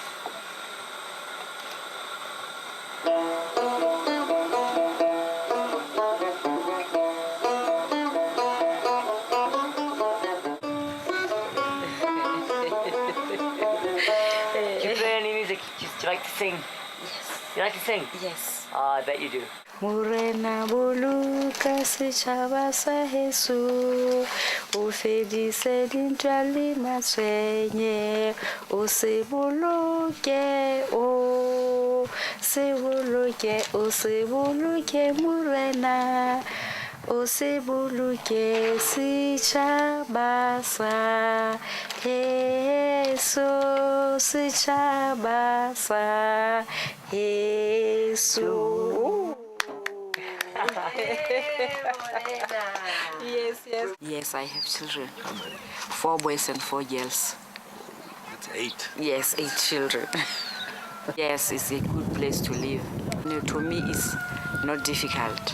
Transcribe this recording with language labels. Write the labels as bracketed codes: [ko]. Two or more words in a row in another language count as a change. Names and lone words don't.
[en] Do you play any music? Do you like to sing? Yes. You like to sing? Yes. Oh, I bet you do. [st] Morena boluka setšhaba sa heso o fedise dintwa le matshwenye o se boloke o se boloke morena o se boloke setšhaba sa heso setšhaba sa heso. [en] Yes, I have children. 4 boys and 4 girls. That's 8. Yes, 8 children. Yes, it's a good place to live. To me, it's not difficult.